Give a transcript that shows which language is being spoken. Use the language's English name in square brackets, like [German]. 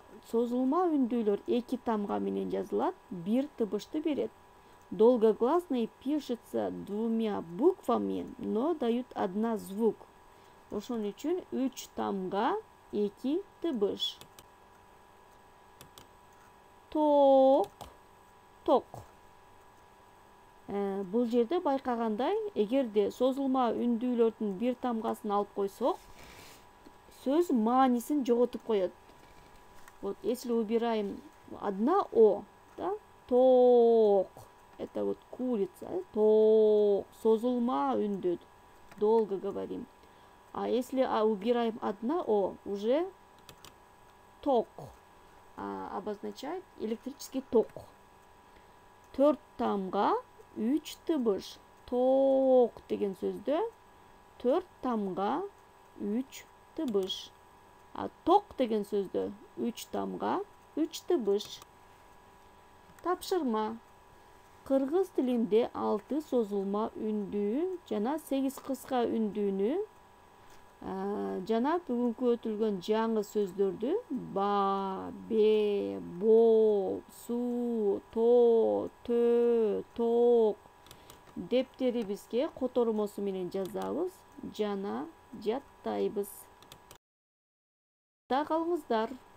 [Kyrgyz] Созулма үндүүлөр 2 тамга менен жазылат, 1 тыбышты берет. [Russian] Долгогласные пишется 2 буквами, но дают 1 звук. [Kyrgyz] Ошон үчүн 3 тамга 2 тыбыш. Ток, ток. Бул жерде байкагандай, эгерде созулма үндүүлөрдүн 1 тамгасын алып койсок, сөз маанисин жоготуп коет. [Russian] Вот если убираем 1 О, да, ток, это вот курица, ток, [Kyrgyz] созулма үндүү, [Russian] долго говорим. А если убираем 1 О, уже ток, обозначает электрический ток. [Kyrgyz] 4 тамга 3 тыбыш. Ток деген сөздө 4 тамга 3 тыбыш. Ток деген сөздө 3 тамга 3 тыбыш. Тапшырма. Кыргыз тилинде 6 созулма үндүү жана 8 кыска үндүүнү жана бүгүнкү өтүлгөн жаңы сөздөрдү ба, бе, бо, су, то, тө, ток дептерибизге котормосу менен жазабыз жана жаттайбыз. Да калыңыздар.